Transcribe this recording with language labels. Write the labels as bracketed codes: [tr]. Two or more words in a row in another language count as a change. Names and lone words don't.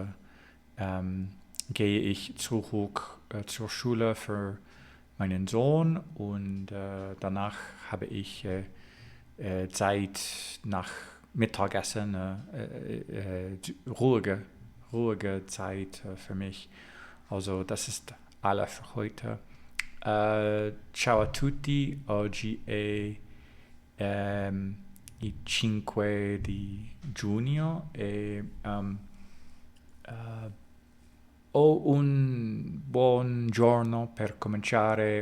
[de] gehe ich zurück zur Schule für meinen Sohn und danach habe ich Zeit nach Mittagessen, ruhige Zeit für mich. Also das ist alles für heute. [it] Ciao a tutti, oggi è il 5 di giugno e ho un buon giorno per cominciare.